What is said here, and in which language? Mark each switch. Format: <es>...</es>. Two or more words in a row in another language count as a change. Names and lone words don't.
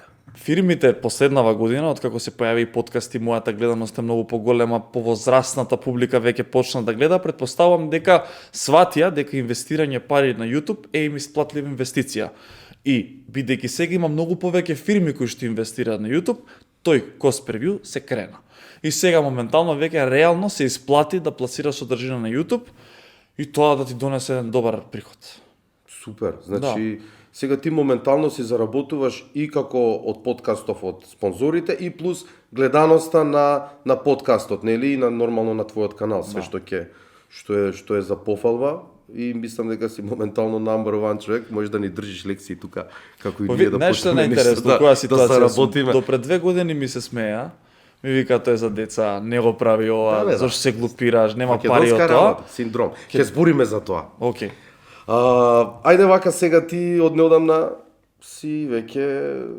<mk>Фирмите последнава година, откако се појави и подкасти, мојата гледаност е многу поголема, повозрастната публика веќе почна да гледа, предпоставувам дека сватија дека инвестирање пари на YouTube е им исплатлива инвестиција. И бидејќи сега има многу повеќе фирми кои што инвестираат на YouTube, тој</mk> <en>cost per view</en> <mk>се крена. И сега моментално веќе реално се исплати да пласираш содржина на YouTube и тоа да ти донесе еден добар приход. Супер. Значи, сега ти моментално си заработуваш и како од подкастов од спонзорите и плюс гледаноста на подкастот, нели, и на нормално на твојот канал, све што е за пофалба. И мислам дека си моментално</mk> <en>number one</en> <mk>човек, можеш да ни држиш лекции тука како и ние да почнеме почнеме која ситуација да сработиме. До пред 2 години ми се смеа. Ми вика тоа е за деца, не го прави ова, зашто се глупираш, нема пари од тоа. Работа, синдром. Ќе збориме за тоа. Океј. Ајде вака сега ти од неодамна си веќе</mk>